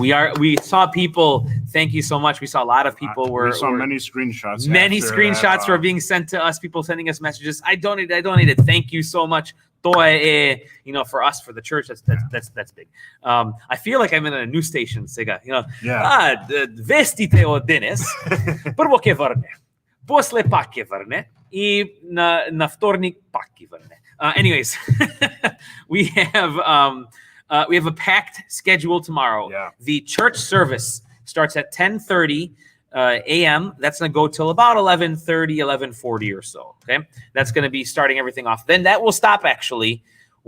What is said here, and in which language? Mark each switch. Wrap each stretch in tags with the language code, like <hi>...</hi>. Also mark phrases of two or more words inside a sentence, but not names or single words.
<en>We saw people. Thank you so much. We saw a lot of people. We saw many screenshots. Many screenshots were being sent to us. People sending us messages. I donated. Thank you so much. For us, for the church, that's big. I feel like I'm in a news station.</en> <mk>Вестите од денес, прво ќе врне, после па ќе врне, и на вторник па ќе врне.</mk> <en>Anyways, we have a packed schedule tomorrow. Yeah. The church service starts at 10:30 a.m. That's going to go till about 11:30, 11:40 or so. Okay. That's going to be starting everything off. Then that will stop, actually.</en>